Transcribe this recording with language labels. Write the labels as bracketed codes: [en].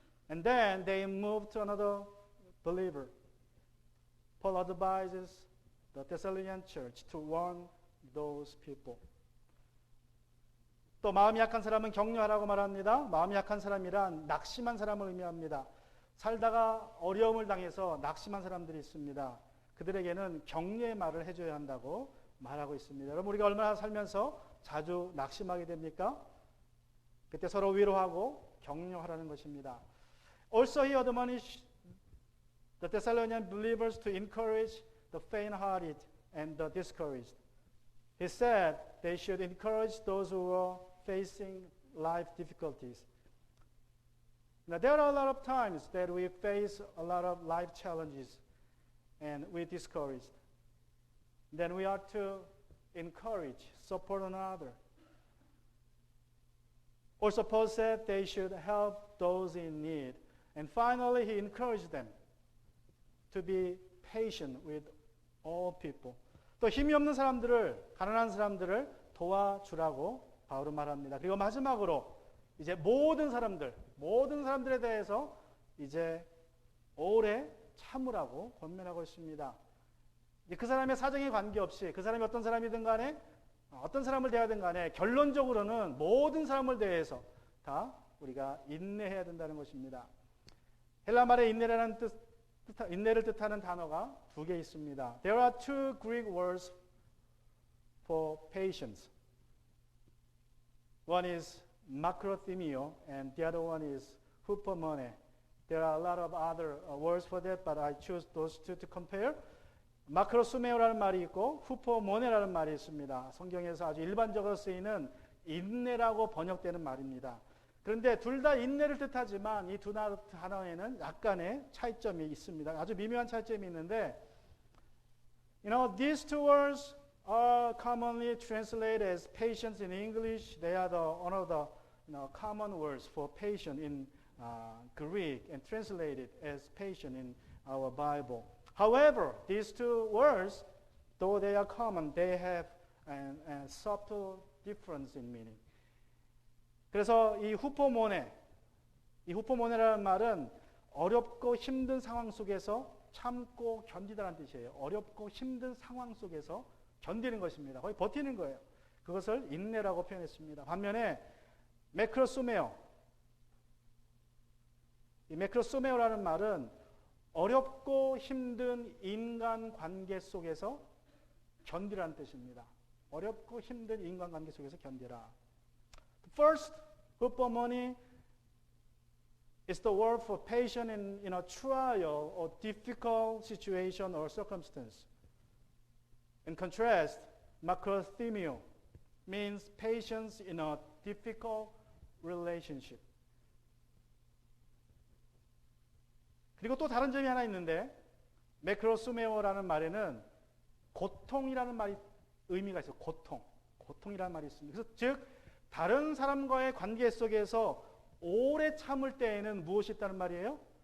[en] And then they moved to another believer. Paul advises the Thessalonian church to warn those people. [ko] 또 마음이 약한 사람은 격려하라고 말합니다. 마음이 약한 사람이란 낙심한 사람을 의미합니다. 살다가 어려움을 당해서 낙심한 사람들이 있습니다. 그들에게는 격려의 말을 해줘야 한다고 말하고 있습니다. 여러분 우리가 얼마나 살면서 자주 낙심하게 됩니까? 그때 서로 위로하고 격려하라는 것입니다. [en] Also he admonished the Thessalonian believers to encourage the faint-hearted and the discouraged. He said they should encourage those who were facing life difficulties. Now there are a lot of times that we face a lot of life challenges and we're discouraged. Then we are to encourage, support one another. Also Paul said they should help those in need. And finally he encouraged them to be patient with all people. [ko] 또 힘이 없는 사람들을, 가난한 사람들을 도와주라고 바울은 말합니다. 그리고 마지막으로 이제 모든 사람들에 대해서 이제 오래 참으라고 권면하고 있습니다. 그 사람의 사정에 관계없이 그 사람이 어떤 사람이든 간에 어떤 사람을 대하든 간에 결론적으로는 모든 사람을 대해서 다 우리가 인내해야 된다는 것입니다. 헬라 말의 인내를 뜻하는 단어가 두 개 있습니다. [en] There are two Greek words for patience. One is makrothymio and the other one is hupomone. There are a lot of other words for that, but I choose those two to compare. [ko] 마크로스메오라는 말이 있고 후포모네라는 말이 있습니다. 성경에서 아주 일반적으로 쓰이는 인내라고 번역되는 말입니다. 그런데 둘 다 인내를 뜻하지만 이 두 단어에는 약간의 차이점이 있습니다. 아주 미묘한 차이점이 있는데, [en] these two words are commonly translated as patience in English. They are one of the common words for patient in Greek and translated as patient in our Bible. However, these two words though they are common, they have a subtle difference in meaning. [ko] 그래서 이 후포모네라는 말은 어렵고 힘든 상황 속에서 참고 견디다라는 뜻이에요. 어렵고 힘든 상황 속에서 견디는 것입니다. 거의 버티는 거예요. 그것을 인내라고 표현했습니다. 반면에 매크로소메오, 이 매크로소메오라는 말은 어렵고 힘든 인간관계 속에서 견디라는 뜻입니다. 어렵고 힘든 인간관계 속에서 견디라. [en] First, 후포모니 is the word for patient in a trial or difficult situation or circumstance. In contrast, makrothemio means patience in a difficult relationship. [ko] 그리고 또 다른 점이 하나 있는데 매크로스메오라는 말에는 고통이라는 말이 의미가 있어요. 고통이라는 말이 있습니다. 그래서 즉 다른 사람과의 관계 속에서 오래 참을 때에는 무엇이 있다는 말이에요?